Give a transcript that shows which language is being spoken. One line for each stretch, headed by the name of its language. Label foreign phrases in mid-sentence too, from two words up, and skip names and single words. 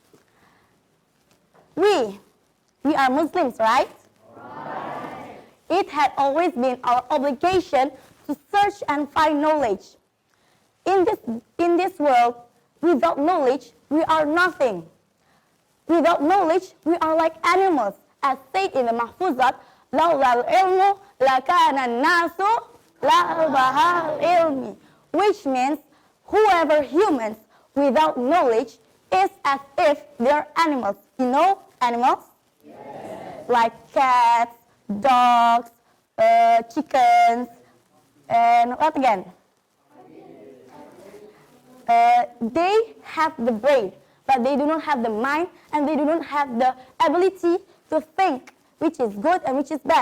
English: We are Muslims, right? It had always been our obligation to search and find knowledge. In this world, without knowledge, we are nothing. Without knowledge, we are like animals, as said in the Mahfuzat,
Arabic: لولا العلم لكان الناس كالبهائم العلم,
English: which means whoever humans without knowledge is as if they're animals. You know animals? Yes. Like cats, dogs, chickens, and what again? They have the brain, but they do not have the mind, and they do not have the ability to think which is good and which is bad.